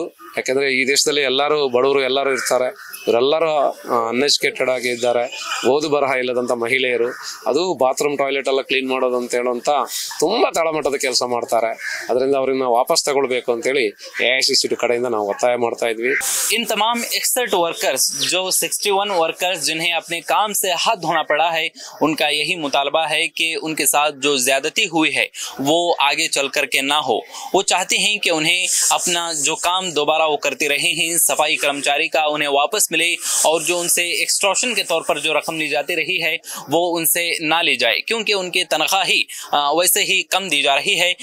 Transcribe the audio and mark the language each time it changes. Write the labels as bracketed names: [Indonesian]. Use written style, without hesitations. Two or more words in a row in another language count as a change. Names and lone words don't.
[Kannada] ಯಾಕೆಂದ್ರೆ ಈ ದೇಶದಲ್ಲಿ ಎಲ್ಲರೂ ಬಡವರು ಎಲ್ಲರೂ ಇರ್ತಾರೆ. ಇವರೆಲ್ಲರೂ ಅನ್ಎಜುಕೇಟೆಡ್ ಆಗಿ ಇದ್ದಾರೆ, ಓದು ಬರಹ ಇಲ್ಲದಂತ ಮಹಿಳೆಯರು. ಅದು [English] bathroom toilet [Kannada] ಎಲ್ಲ ಕ್ಲೀನ್ ಮಾಡೋದು ಅಂತ ಹೇಳುವಂತ ತುಂಬಾ ತಳಮಟ್ಟದ ಕೆಲಸ ಮಾಡ್ತಾರೆ. ಅದರಿಂದ ಅವ್ರನ್ನ ವಾಪಸ್ ತಗೊಳ್ಬೇಕು ಅಂತೇಳಿ AICCT ಕಡೆಯಿಂದ ನಾವು ಒತ್ತಾಯ ಮಾಡ್ತಾ ಇದ್ವಿ. [Hindi] इन तमाम 61 वर्कर्स, जो 61 वर्कर्स जिन्हें अपने काम से हाथ धोना पड़ा है, उनका यही मुतालबा है कि उनके साथ जो ज्यादती हुई है वो आगे चल करके ना हो. वो चाहते हैं कि उन्हें अपना जो काम दोबारा वो करते रहे हैं, सफाई कर्मचारी का उन्हें वापस मिले, और जो उनसे एक्सटॉर्शन के तौर पर जो रकम ली जाती रही है वो उनसे ना ली जाए, क्योंकि उनकी तनख्वाह ही वैसे ही कम दी जा रही है.